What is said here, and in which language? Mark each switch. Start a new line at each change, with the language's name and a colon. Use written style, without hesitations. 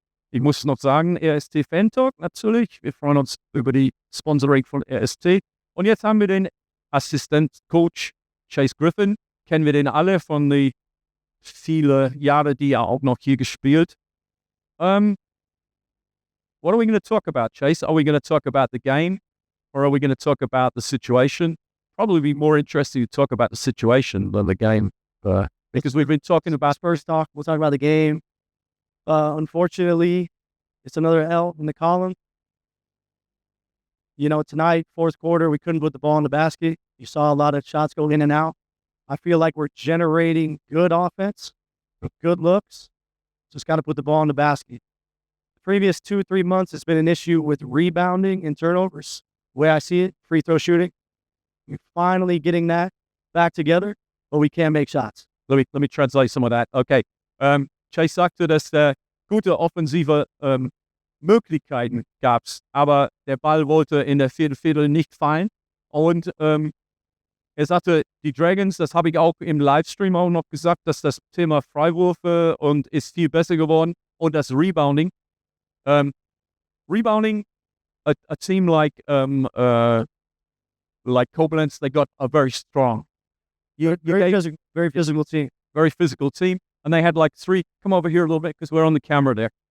German: Ich muss noch sagen, Rst-Fantalk natürlich. Wir freuen uns über die Sponsoring von RST. Und jetzt haben wir den Assistenzcoach Chase Griffin. Kennen wir den alle von den vielen Jahren, die er auch noch hier gespielt.
English: What are we going to talk about, Chase? Are we going to talk about the game? Or are we going to talk about the situation? Probably be more interesting to talk about the situation than the game. Because we've been talking about First talk, we'll talk about the game. Unfortunately, it's another L in the column. You know, tonight, fourth quarter, we couldn't put the ball in the basket. You saw a lot of shots go in and out. I feel like we're generating good offense, good looks. Just got to put the ball in the basket. The previous 2-3 months, it's been an issue with rebounding and turnovers. The way I see it, free throw shooting. We're finally getting that back together, but we can't make shots. Let me translate some of that. Okay.
German: Chase sagte, dass gute offensive Möglichkeiten gab, aber der Ball wollte in der vierten Viertel nicht fallen. Und er sagte, die Dragons, das habe ich auch im Livestream auch noch gesagt, dass das Thema Freiwürfe und ist viel besser geworden und das Rebounding.
English: Rebounding, a team like Koblenz, they got a very strong. Very physical team. Very physical team. And they had like 3, come over here a little bit because we're on the camera there.